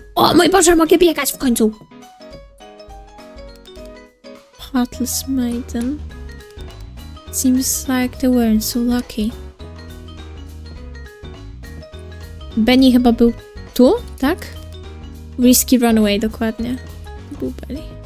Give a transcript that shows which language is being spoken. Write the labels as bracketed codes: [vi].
[pl] O mój Boże, mogę biegać w końcu. [en] Heartless maiden. Seems like they weren't so lucky. [pl] Benny chyba był tu, tak? Risky Runaway, dokładnie. Blueberry.